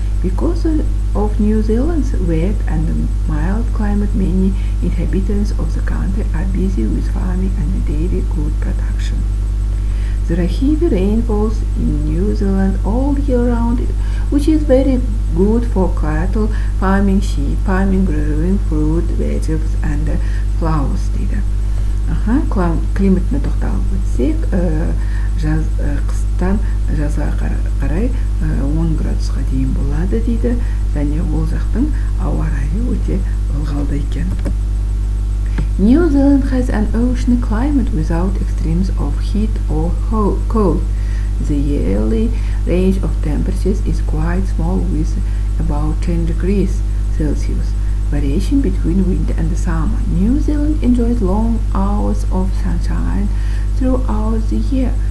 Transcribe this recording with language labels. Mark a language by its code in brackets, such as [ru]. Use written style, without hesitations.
[en] Because of New Zealand's wet and mild climate, many inhabitants of the country are busy with farming and dairy good production. There are heavy rainfalls in New Zealand all year round, which is very good for cattle farming, sheep farming, growing fruit, vegetables and flowers [kk] дейді. Климатына тоқталып өтсек, қыстан жазға қарай 10 градусқа дейін болады дейді, және ол жақтың ауа райы өте ылғалды екен. [en] New Zealand has an ocean climate without extremes of heat or cold. The yearly range of temperatures is quite small with about 10 degrees Celsius. Variation between winter and summer. New Zealand enjoys long hours of sunshine throughout the year.